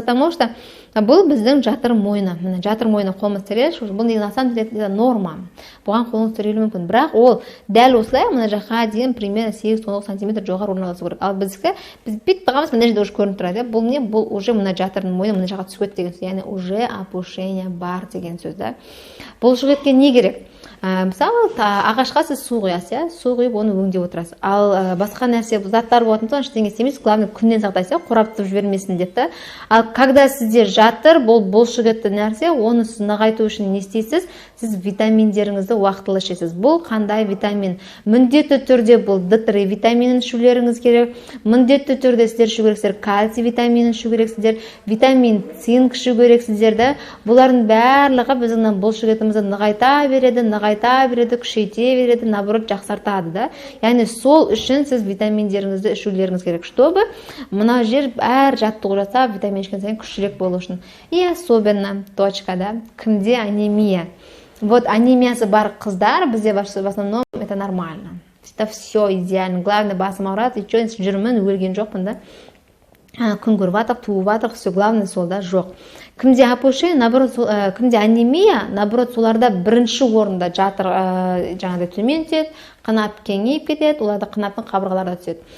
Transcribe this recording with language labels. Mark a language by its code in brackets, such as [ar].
[kk] Потому что бұл біздің жатыр мойны. Мына жатыр мойны қолымыз тіреледі, бұл деген [ru] на самом деле [kk] норма. Бұған қолымыз тірелуі мүмкін. Бірақ ол дәл осылай мына жаққа дейін [ru] примерно [kk] 8-9 сантиметр жоғары орналасу керек. Ал біз бүйтіп тұрғанбыз, мына жерде [ru] уже [kk] көрініп тұрады. Бұл не? Бұл уже мына жатырдың мойны мына жаққа түсіп кетті деген сөз. Яғни [ru] уже [kk] опушение бар деген сөз да. Бұлшықетке не керек? Мысалы, ағашқа сіз су құясыз, су құйып оны өңдеп отырасыз. Ал басқа нәрсе заттар болатын соң ештеңе істемейсіз, [ru] главное [kk] күннен сақтайсыз, қораптып жібермесін деп та. Ал [ru] когда [kk] сізде жатыр, бұл бұлшықетті нәрсе, оны сіз нығайту үшін не істейсіз? Сіз витаминдеріңізді уақытылы ішесіз. Бұл қандай витамин? Міндетті түрде бұл D3 витаминін ішулеріңіз керек. Міндетті түрде сіздер ішу керексіздер, кальций витаминін ішу керексіздер, витамин цинк ішу керексіздер да. Бұлардың барлығы біздің бұлшықетімізді нығайта береді, күшейте береді, [ru] наоборот [kk] жақсартады да. Яғни сол үшін сіз витаминдеріңізді ішулеріңіз керек, [ru] чтобы [kk] мына жер әр жаттығу жасап, витамин ішкен сайын күштірек болу үшін. [ru] И особенно [kk] точкада кімде анемия. [ru] Вот [kk] анемиясы бар қыздар, бізде [ru] в основном это нормально. Это все идеально. Главное, [kk] басым ауырады, [ru] и что, [kk] жүрмін, өлген жоқпын да. Күн көріп атық, туып атық, [ru] все главное [kk] сол да жоқ. кімде опушение, [ru] наоборот, [kk] кімде анемия, наоборот, соларда бірінші орында жатыр жаңағыдай төмен түседі, қынап кеңейіп кетеді, оларда қынаптың қабырғалары түседі.